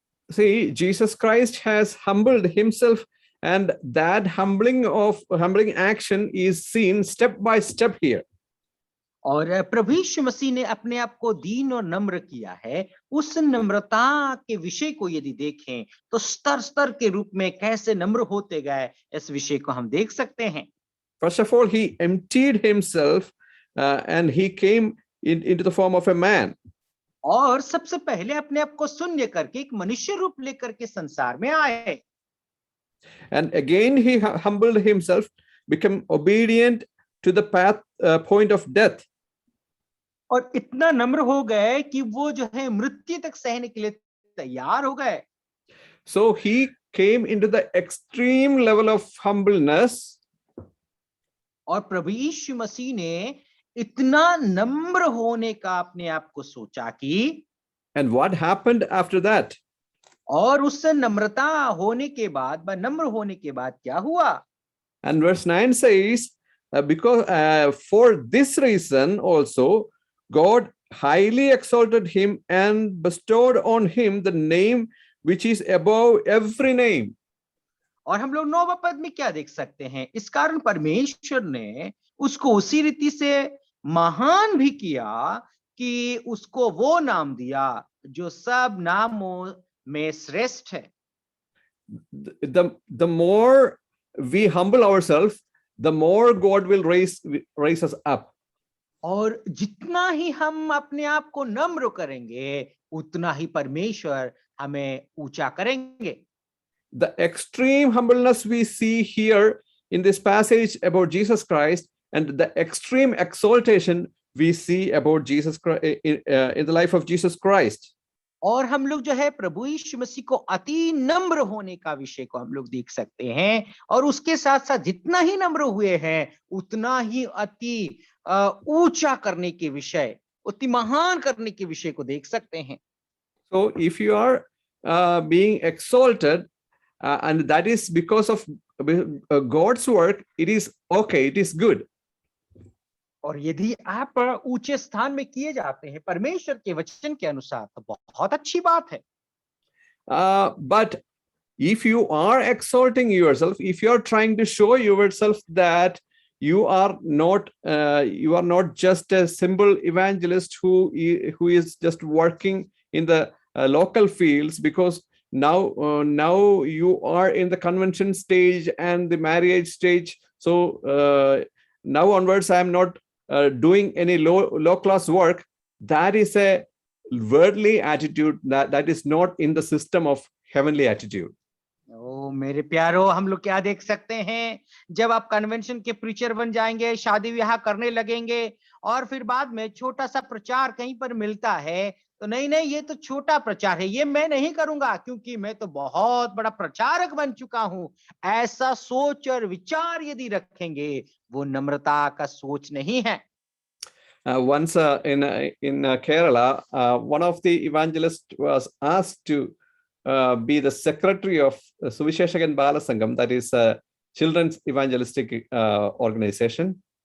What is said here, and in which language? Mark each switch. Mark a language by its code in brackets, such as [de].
[en] See, Jesus Christ has humbled himself, and that humbling action is seen step by step here. [hi] और प्रभु यीशु मसीह ने अपने आप को दीन और नम्र किया है। उस नम्रता के विषय को यदि देखें, तो स्तर स्तर के रूप में कैसे नम्र होते गए, इस विषय को हम देख सकते हैं। [en] First of all, he emptied himself and he came into the form of a man. [hi] और सबसे पहले अपने आप को शून्य करके एक मनुष्य रूप लेकर के संसार में आए। [en] And again he humbled himself, became obedient to the point of death. [hi] और इतना नम्र हो गए कि वो जो है मृत्यु तक सहने के लिए तैयार हो गए। [en] So he came into the extreme level of humbleness. [hi] और प्रभु यीशु मसीह ने इतना नम्र होने का अपने आप को सोचा कि, [en] and what happened after that? [hi] और उससे नम्रता होने के बाद, नम्र होने के बाद क्या हुआ? [en] And verse 9 says, because for this reason also God highly exalted him and bestowed on him the name which is above every name. [hi] और हम लोग 9वां पद में क्या देख सकते हैं? इस कारण परमेश्वर ने उसको उसी रीति से महान भी किया कि उसको वो नाम दिया जो सब नामों में श्रेष्ठ है। [en] The more we humble ourselves, the more God will raise us up. [hi] और जितना ही हम अपने आप को नम्र करेंगे, उतना ही परमेश्वर हमें ऊंचा करेंगे। [en] The extreme humbleness we see here in this passage about Jesus Christ, and the extreme exaltation we see about Jesus Christ in the life of Jesus Christ. [hi] और हम लोग जो है प्रभु यीशु मसीह को अति नम्र होने का विषय को हम लोग देख सकते हैं, और उसके साथ साथ जितना ही नम्र हुए हैं उतना ही अति ऊंचा करने के विषय, अति महान करने के विषय को देख सकते हैं। [en] So if you are being exalted, and that is because of God's work, it is okay, it is good. [hi] और यदि आप ऊंचे स्थान में किए जाते हैं परमेश्वर के वचन के अनुसार तो बहुत अच्छी बात है। [en] But if you are exalting yourself, if you are trying to show yourself that you are not just a simple evangelist who is just working in the local fields, because now you are in the convention stage and the marriage stage, so now onwards I am not doing any low class work. That is a worldly attitude, that is not in the system of heavenly attitude. [hi] ओ मेरे प्यारो, हम लोग क्या देख सकते हैं, जब आप कन्वेंशन के प्रीचर बन जाएंगे, शादी विवाह करने लगेंगे और फिर बाद में छोटा सा प्रचार कहीं पर मिलता है तो नहीं ये तो छोटा प्रचार है, ये मैं नहीं करूंगा क्योंकि मैं तो बहुत बड़ा प्रचारक बन चुका हूं। ऐसा सोच और विचार यदि रखेंगे वो नम्रता का सोच नहीं है। [en] Once in Kerala, one of the evangelists was asked to be the secretary of Suvisheshagan Bala Sangam, that is a children's evangelistic organization.